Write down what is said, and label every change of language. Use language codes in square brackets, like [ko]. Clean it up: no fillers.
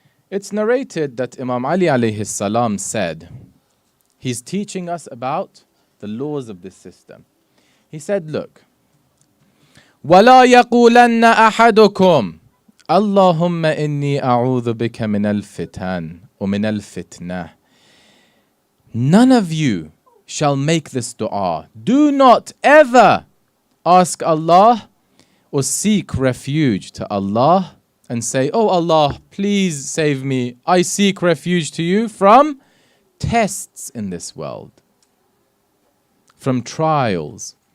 [en] It's narrated that Imam Ali alayhi salam said, he's teaching us about the laws of this system. He said, look, [ar] وَلَا يَقُولَنَّ أَحَدُكُمْ اللهم إني أعوذ بك من الفتن ومن الفتنة. [en] None of you shall make this dua. Do not ever ask Allah or seek refuge to Allah and say, oh Allah, please save me. I seek refuge to you from tests in this world, from trials.